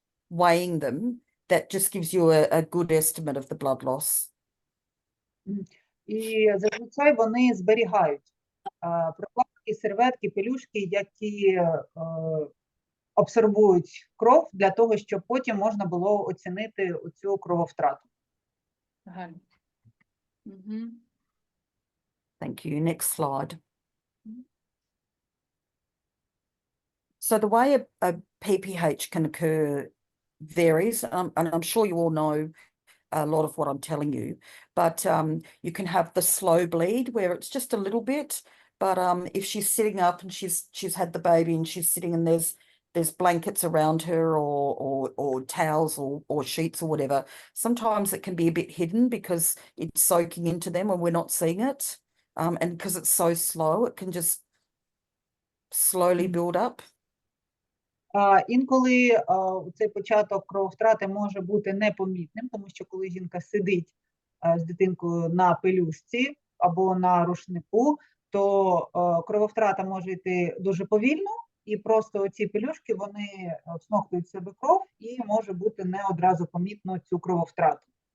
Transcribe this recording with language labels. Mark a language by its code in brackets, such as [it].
[en] weighing them, that just gives you a good estimate of the blood loss. [uk] І зазвичай вони зберігають прокладки, серветки, пелюшки, які абсорбують кров для того, щоб потім можна було оцінити оцю крововтрату. Гарно. [en] Thank you. Next slide. So the way a PPH can occur varies, and I'm sure you all know a lot of what I'm telling you, but you can have the slow bleed where it's just a little bit, but if she's sitting up and she's had the baby and she's sitting and there's blankets around her or towels or sheets or whatever, sometimes it can be a bit hidden because it's soaking into them and we're not seeing it, and because it's so slow, it can just slowly build up. [uk] Інколи цей початок крововтрати може бути непомітним, тому що коли жінка сидить з дитинкою на пелюшці або на рушнику, то крововтрата може йти дуже повільно, і просто ці пелюшки, вони всмоктують в себе кров, і може бути не одразу помітно цю крововтрату.